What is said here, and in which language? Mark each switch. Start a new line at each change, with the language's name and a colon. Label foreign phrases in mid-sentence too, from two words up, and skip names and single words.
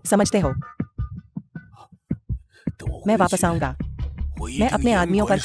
Hindi: समझते हो।
Chinese: 等我
Hindi: मैं
Chinese: 回
Hindi: वापस
Chinese: 去
Hindi: आऊंगा।
Chinese: 我一
Hindi: मैं
Chinese: 定
Hindi: अपने
Chinese: 严
Hindi: आदमियों
Chinese: 管